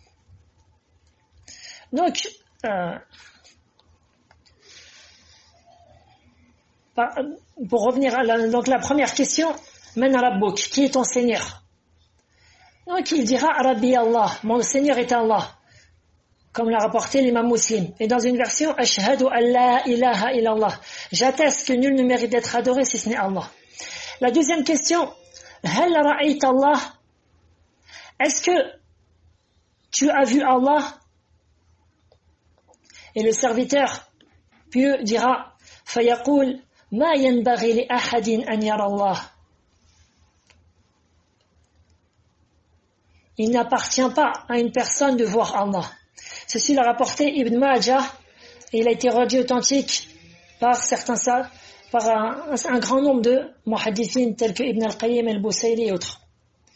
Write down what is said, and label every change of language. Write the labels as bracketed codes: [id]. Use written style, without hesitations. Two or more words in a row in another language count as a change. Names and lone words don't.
[fr] Donc, pour revenir à la première question, [ar] من ربك, [fr] qui est ton Seigneur? Donc il dira [ar] ربي الله, [fr] mon Seigneur est Allah, comme l'a rapporté l'imam Muslim. Et dans une version, [ar] أشهد أن لا إله إلا الله, [fr] j'atteste que nul ne mérite d'être adoré si ce n'est Allah. La deuxième question, [ar] هل رأيت الله, [fr] est-ce que tu as vu Allah? Et le serviteur pieux dira [ar] فيقول ما ينبغي لأحد أن يرى الله. [fr] Il n'appartient pas à une personne de voir Allah. Ceci l'a rapporté Ibn Majah et il a été rendu authentique par un grand nombre de muhaddithin tels que Ibn al-Qayyim al-Busayri et autres.